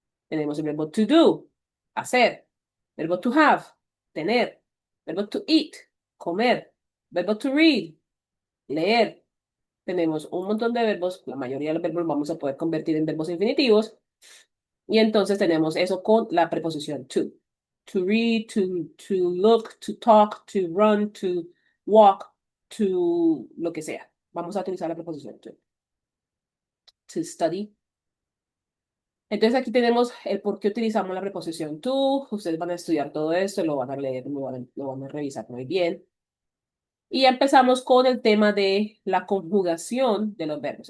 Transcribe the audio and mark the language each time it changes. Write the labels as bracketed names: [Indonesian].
[Spanish] Tenemos el verbo [English] to do, [Spanish] hacer. Verbo [English] to have, [Spanish] tener. Verbo [English] to eat, [Spanish] comer. Verbo [English] to read, [Spanish] leer. Tenemos un montón de verbos, la mayoría de los verbos vamos a poder convertir en verbos infinitivos. Y entonces tenemos eso con la preposición to. [English] To read, to look, to talk, to run, to walk, to [Spanish] lo que sea. Vamos a utilizar la preposición to. [English] To study. [Spanish] Entonces aquí tenemos el por qué utilizamos la preposición to. Ustedes van a estudiar todo esto, lo van a leer, lo van a revisar muy bien. Y empezamos con el tema de la conjugación de los verbos.